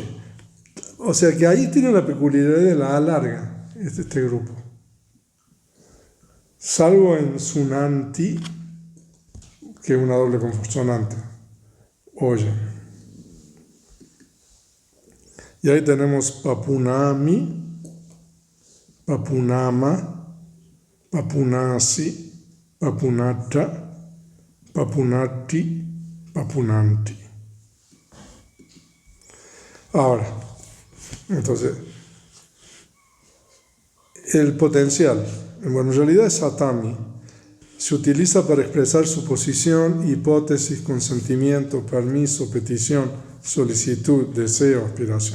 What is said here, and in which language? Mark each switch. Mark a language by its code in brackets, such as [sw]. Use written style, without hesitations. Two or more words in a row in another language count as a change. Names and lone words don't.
[es] O sea que ahí tiene la peculiaridad de la A larga, este grupo. Salvo en tsunanti, que es una doble consonante. Oye. Y ahí tenemos [pi] papunami, papunama, papunasi, papunata, papunati, papunanti. [es] Ahora, entonces, el potencial, bueno, en realidad es satami, se utiliza para expresar suposición, hipótesis, consentimiento, permiso, petición, solicitud, deseo, aspiración.